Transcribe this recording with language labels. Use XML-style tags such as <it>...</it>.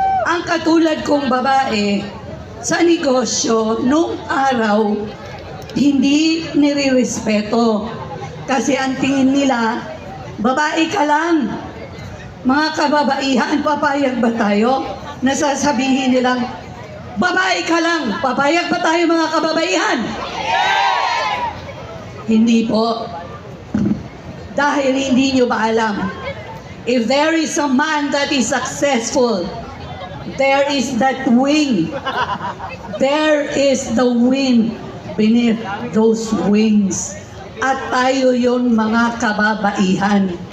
<tl>Ang katulad kong babae sa negosyo nung araw hindi nire-respeto. Kasi ang tingin nila, babae ka lang. Mga kababaihan, papayag ba tayo? Nasasabihin nilang, babae ka lang. Papayag ba tayo mga kababaihan? Hindi po. Dahil hindi nyo ba alam,</tl> <en>if there is a man that is successful, there is that wing. There is the wind beneath those wings.</en> <tl>At tayo yon mga kababaihan.</tl>